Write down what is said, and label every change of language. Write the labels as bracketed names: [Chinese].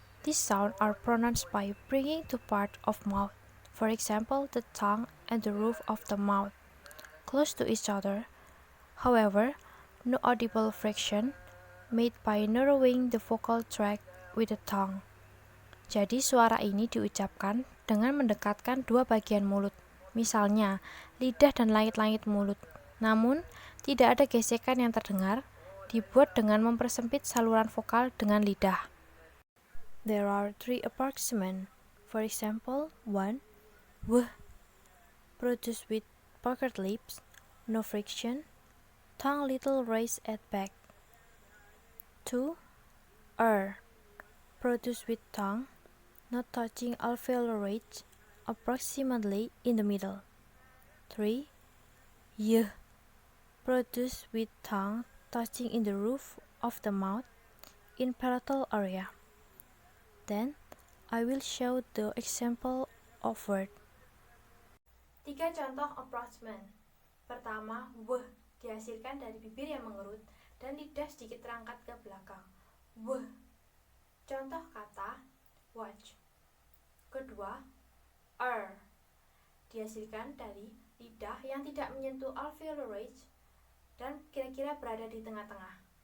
[English] These sounds are pronounced by bringing two parts of mouth, for example, the tongue and the roof of the mouth, close to each other. However, no audible friction made by narrowing the vocal tract with the tongue. [Indonesian] Jadi suara ini diucapkan dengan mendekatkan dua bagian mulut, misalnya lidah dan langit-langit mulut. Namun, tidak ada gesekan yang terdengar, dibuat dengan mempersempit saluran vokal dengan lidah. [English] There are 3 approximants. For example, 1. W, produced with puckered lips, no friction, tongue little raised at back. 2. Produced with tongue, not touching alveolar ridge, approximately in the middle. 3. Y, produced with tongue touching in the roof of the mouth, in palatal area. Then, I will show the example of word. [Indonesian] 3 contoh approximant. Pertama, w dihasilkan dari bibir yang mengerut dan lidah sedikit terangkat ke belakang. W. Contoh kata watch. Kedua, dihasilkan dari lidah yang tidak menyentuh alveolar ridge dan kira-kira berada di tengah-tengah.